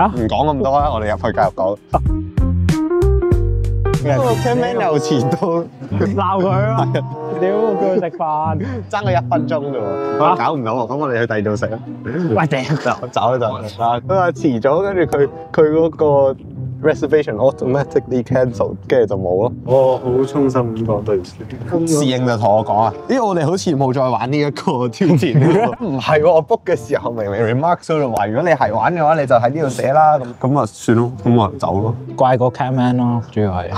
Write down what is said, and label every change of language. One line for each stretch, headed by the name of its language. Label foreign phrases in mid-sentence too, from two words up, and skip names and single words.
Cantonese: 唔講咁多啦，我哋入去繼續講。Camman 又遲到，鬧佢啊！屌，叫佢食飯，爭佢1分鐘啫喎，搞唔到喎，咁我哋去第二度食啊！喂，頂走啦就，佢話遲咗，跟住佢嗰個
English: reservation automatically cancel，
Cantonese: 跟住就冇咯。我好衷心咁講對唔住。侍應就同我講啊，咦，我哋好似冇再玩呢一個挑戰。唔係喎，我 book 嘅時候明明 remarks 喺度話，如果你係玩嘅話，你就喺呢度寫啦。咁啊算咯，咁我就走咯。怪個 Camman 咯，主要係。